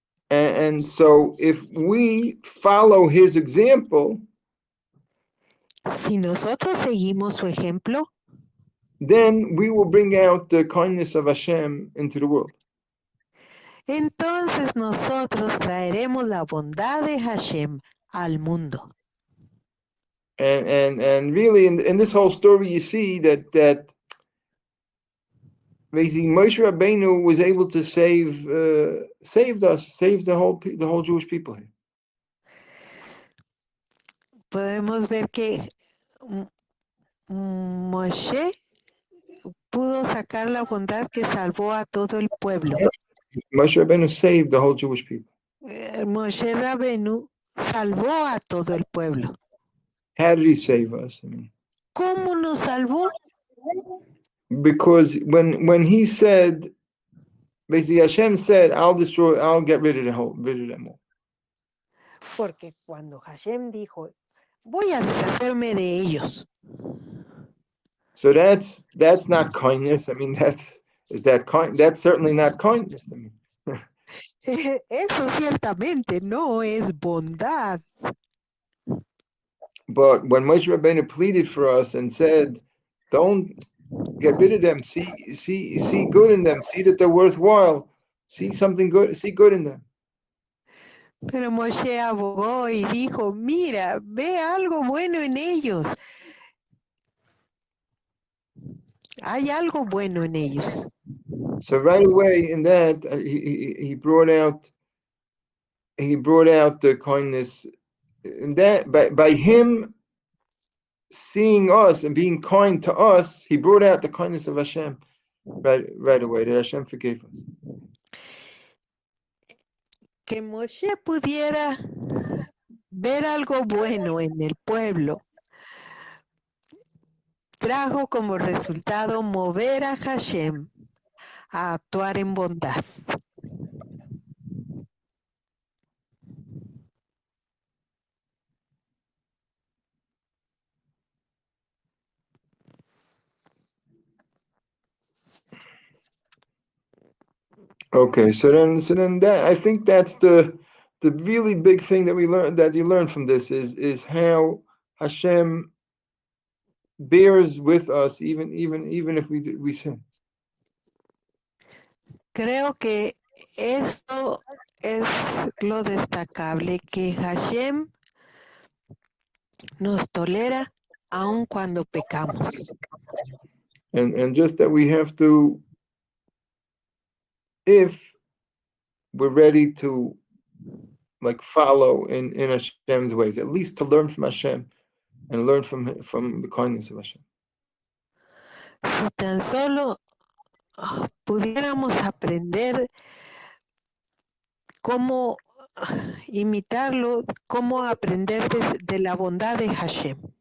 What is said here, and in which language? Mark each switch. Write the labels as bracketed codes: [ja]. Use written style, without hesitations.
[en] And so if we follow his example, [es] si nosotros seguimos su ejemplo, [en] then we will bring out the kindness of Hashem into the world. [es] Entonces nosotros traeremos la bondad de Hashem al mundo. [en] And really in this whole story you see that basically Moshe Rabbeinu was able to save the whole Jewish people here. [es] Podemos ver que Moshe pudo sacar la bondad que salvó a todo el pueblo. [en] Moshe Rabbeinu saved the whole Jewish people. [es] Moshe Rabbeinu salvó a todo el pueblo. [en] How did he save us? I mean, [es] ¿Cómo nos salvó? [en] Because when he said, basically Hashem said, I'll get rid of them all. [es] Porque cuando Hashem dijo, voy a deshacerme de ellos. [en] So that's not kindness. I mean, that's certainly not kindness. I mean. [es] Eso ciertamente no es bondad. [en] But when Moshe Rabbeinu pleaded for us and said, don't get rid of them, see good in them, see that they're worthwhile, see something good, see good in them. [es] Pero Moshe abogó y dijo, mira, ve algo bueno en ellos. Hay algo bueno en ellos. [en] So right away in that he brought out the kindness, and that by him seeing us and being kind to us, he brought out the kindness of Hashem right away, that Hashem forgave us. [es] Que Moshe pudiera ver algo bueno en el pueblo trajo como resultado mover a Hashem a actuar en bondad. [en] Okay, so then that I think that's the really big thing that you learn from this is how Hashem bears with us even if we sin. [es] Creo que esto es lo destacable, que Hashem nos tolera aun cuando pecamos. [en] And just that we have to, if we're ready to like follow in Hashem's ways, at least to learn from Hashem and learn from the kindness of Hashem. [es] Si tan solo pudiéramos aprender cómo imitarlo, cómo aprender de la bondad de Hashem.